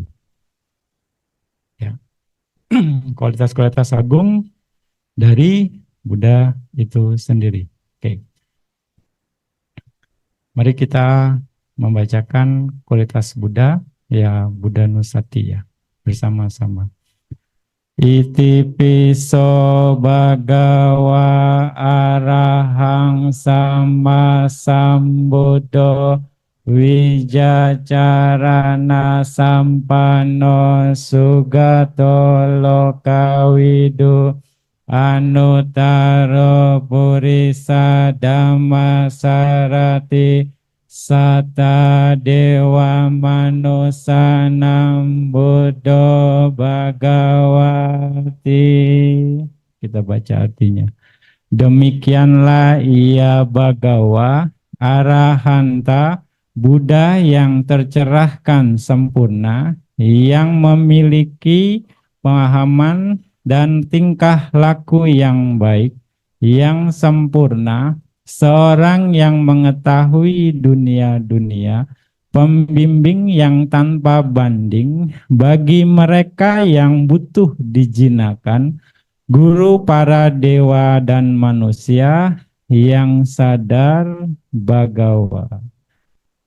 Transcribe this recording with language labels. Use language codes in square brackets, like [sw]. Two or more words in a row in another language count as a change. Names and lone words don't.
[id] Ya. Kualitas-kualitas agung dari Buddha itu sendiri. Oke. Mari kita membacakan kualitas Buddha, ya Buddha Nusati ya, bersama-sama. [pi] Iti piso bhagawa arahang sama sambuddho wijacarana sampano sugato lokawidu anuttaro purisa dhamma sarati Sata dewa manusanam buddho bhagawati. [id] Kita baca artinya. Demikianlah ia Bhagawa Arahanta Buddha yang tercerahkan sempurna, yang memiliki pemahaman dan tingkah laku yang baik, yang sempurna, seorang yang mengetahui dunia-dunia, pembimbing yang tanpa banding bagi mereka yang butuh dijinakan, guru para dewa dan manusia yang sadar Bhagawa.